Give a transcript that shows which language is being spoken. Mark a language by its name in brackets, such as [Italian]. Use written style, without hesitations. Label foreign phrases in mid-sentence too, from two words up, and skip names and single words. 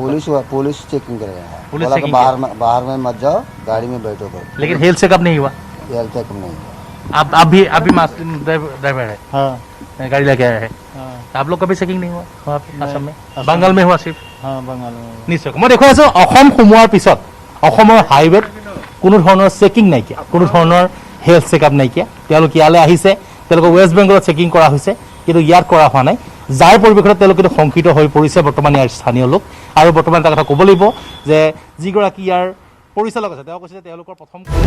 [English] police checking [Hindi] कर रहे हैं [English] police checking [Hindi] बाहर में मत जाओ गाड़ी में बैठो लेकिन [English] health checkup [Hindi] नहीं हुआ [English] health checkup [Hindi] नहीं हुआ अभी [English] mask driver [Hindi] है हाँ गाड़ी लेके आया है आप लोग कभी चेकिंग नहीं हुआ वहाँ पे असम में बंगाल में हुआ सिर्फ हाँ बंगाल में निश्चय मैं देखो [Assamese] অসম সোমোৱাৰ পিছত অসমৰ হাইৱেত কোনো ধৰণৰ চেকিং নাইকিয়া কোনো ধৰণৰ [English] health checkup [Assamese] নাইকিয়া তেওঁলোক ইয়ালৈ আহিছে তেওঁলোকক ৱেষ্ট বেংগলত চেকিং কৰা হৈছে, কিন্তু ইয়াত কৰা হোৱা নাই, যাৰ পৰিৱেশত তেওঁলোক কিন্তু শংকিত হৈ পৰিছে বৰ্তমান ইয়াৰ স্থানীয় লোক। আৰু বৰ্তমান এটা কথা ক'ব লাগিব যে যিগৰাকী ইয়াৰ পৰিচালক আছে তেওঁ কৈছে যে তেওঁলোকৰ প্ৰথম